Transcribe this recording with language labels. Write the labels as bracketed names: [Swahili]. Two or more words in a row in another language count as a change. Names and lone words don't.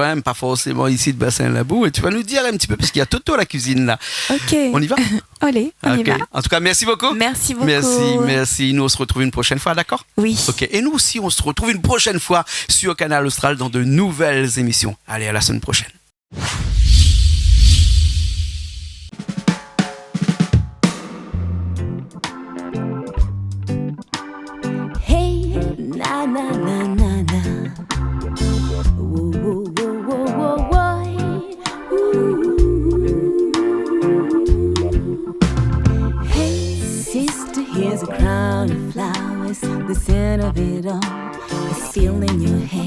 [French] Pas forcément ici de Bassin-Labou. Et tu vas nous dire un petit peu, parce qu'il y a Toto à la cuisine là. Ok. On y va? Allez, on y va. En tout cas, merci beaucoup. Merci beaucoup. Merci. Nous, on se retrouve une prochaine fois, d'accord? Oui. Ok. Et nous aussi, on se retrouve une prochaine fois sur Canal Austral dans de nouvelles émissions. Allez, à la semaine prochaine. Hey, na na na na na. Whoa, whoa, whoa, whoa, whoa, whoa. [English] Hey, sister, here's a crown of flowers. The scent of it all is still in your head.